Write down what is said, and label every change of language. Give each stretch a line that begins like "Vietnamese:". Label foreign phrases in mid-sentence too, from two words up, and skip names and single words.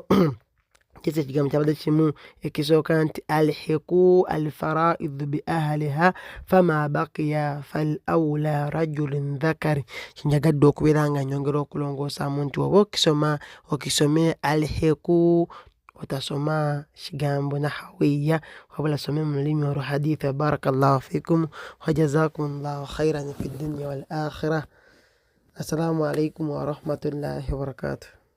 Ganda: Kisa ekigambo kyabadde kimu ekisooka nti
Arabic: ألحقوا الفرائض بأهلها فما بقي فلأولى رجل ذكر.
Ganda: Kinjagadde okubeera nga nyongera okulongoosaamu nti oba okisome alhiqu otasoma kigambo nahawiya wabula some mu lulimi olwa hadithi.
Arabic: بارك الله فيكم وجزاكم الله خيرا في الدنيا والآخرة. السلام عليكم ورحمة الله وبركاته.